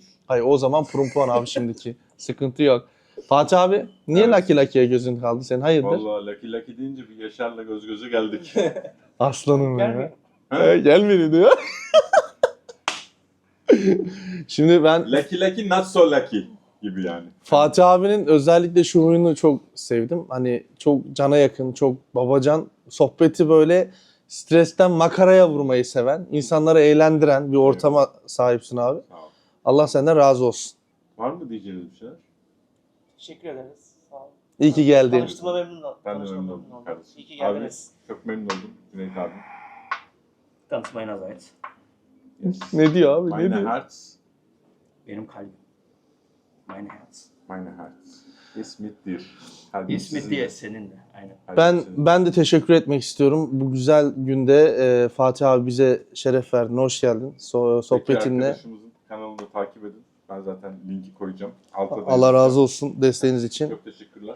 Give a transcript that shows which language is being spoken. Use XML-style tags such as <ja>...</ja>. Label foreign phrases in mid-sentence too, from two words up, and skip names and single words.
<tr>Hayır o zaman puan abi şimdiki. Sıkıntı yok. Fatih abi niye Evet. Lucky'ye gözün kaldı senin? Hayırdır? Vallahi Lucky deyince bir Yaşar'la göz göze geldik. Aslanım Gelmiyor. ya. Gelmedi diyor. Şimdi ben</tr> <en>Lucky not so lucky</en> <tr>gibi yani. Fatih abinin özellikle şu huyunu çok sevdim. Hani çok cana yakın, çok babacan. Sohbeti böyle stresten makaraya vurmayı seven, insanları eğlendiren bir ortama sahipsin abi. Sağ ol. Allah senden razı olsun. Var mı diyeceğiniz bir şeyler? Teşekkür ederiz. Sağ olun. İyi ki geldin. Tanıştığıma memnun oldum. Ben de Tanıştığıma memnun oldum kardeşim. İyi ki Abi geldiniz. çok memnun oldum Cüneyt abi. Tanışmayın azayet. Ne diyor abi? Ne</tr> <de>Meine</de> <tr>diyor?</tr> <de>Herz,</de> <tr>Benim kalbim.</tr> <de>Meine Herz. meine Herz. Ist mit dir.</de> <tr>Kalbim İsmet sizinle. diye seninle. Aynen. Kalbim sizinle. Ben de teşekkür etmek istiyorum. Bu güzel günde Fatih abi bize şeref verdin. Hoş geldin. Peki Sohbetinle. arkadaşımızın kanalını da takip edin. Ben zaten linki koyacağım. Altta da Allah yazacağım. razı olsun desteğiniz için. Çok teşekkürler.</tr>